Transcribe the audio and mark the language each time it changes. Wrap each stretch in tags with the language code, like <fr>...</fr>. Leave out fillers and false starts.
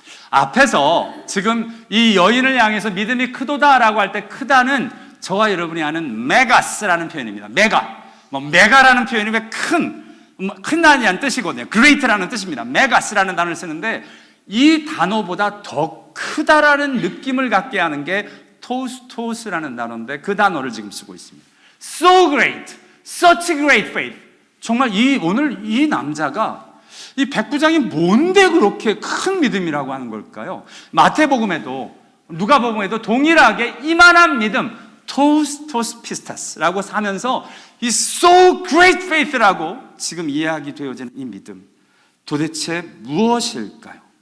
<ko>앞에서 지금 이 여인을 향해서 믿음이 크도다라고 할 때 크다는 저와 여러분이 아는 메가스라는 표현입니다. 메가라는 표현이 왜 큰다는 뜻이거든요. great라는 뜻입니다. 메가스라는 단어를 쓰는데, 이 단어보다 더 크다라는 느낌을 갖게 하는 게 토스토스라는 단어인데, 그 단어를 지금 쓰고 있습니다.</ko> <en>So great, such great faith.</en> <ko>정말 오늘 이 남자가, 이 백부장이 뭔데 그렇게 큰 믿음이라고 하는 걸까요? 마태복음에도 누가복음에도 동일하게 이만한 믿음, 토스토스 피스타스라고 하면서 이</ko> <en>so great faith</en> <ko>라고 지금 이야기되어지는 이 믿음, 도대체 무엇일까요?</ko>